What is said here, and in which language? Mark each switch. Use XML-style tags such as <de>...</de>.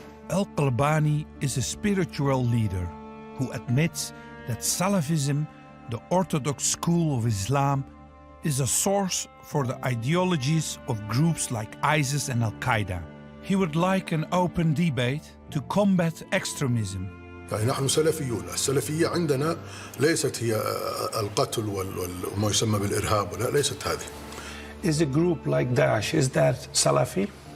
<en>Al-Qalbani is a spiritual leader who admits that Salafism, the Orthodox school of Islam, is a source for the ideologies of groups like ISIS and Al-Qaeda. He would like an open debate to combat extremism.</en> <ar>يعني نحن سلفيون. السلفية عندنا ليست هي القتل وما يسمى بالإرهاب، لا، ليست هذه.</ar> <en>Is a group like Daesh, is that Salafi?</en>